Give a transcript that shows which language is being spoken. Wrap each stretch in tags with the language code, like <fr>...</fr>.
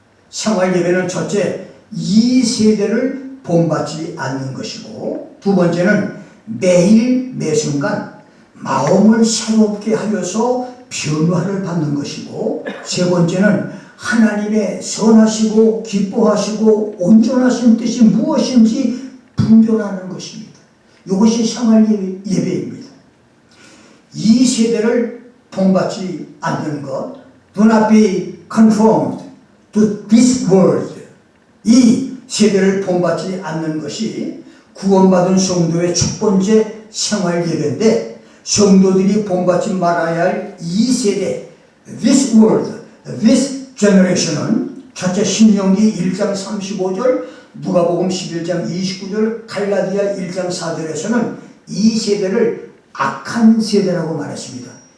<ko>생활 예배는 첫째, 이 세대를 본받지 않는 것이고 두 번째는 매일 매순간 마음을 새롭게 하여서 변화를 받는 것이고 세 번째는 하나님의 선하시고 기뻐하시고 온전하신 뜻이 무엇인지 분별하는 것입니다. 이것이 생활 예배입니다. 이 세대를 본받지 않는 것,</ko> <en>do not be conformed to this world.</en> <ko>이 세대를 본받지 않는 것이 구원받은 성도의 첫 번째 생활 예배인데 성도들이 본받지 말아야 할 이 세대,</ko> <en>this world, this generation</en> <ko>은 첫째 신명기 1장 35절, 누가복음 11장 29절, 갈라디아 1장 4절에서는 이 세대를 악한 세대라고 말했습니다.</ko>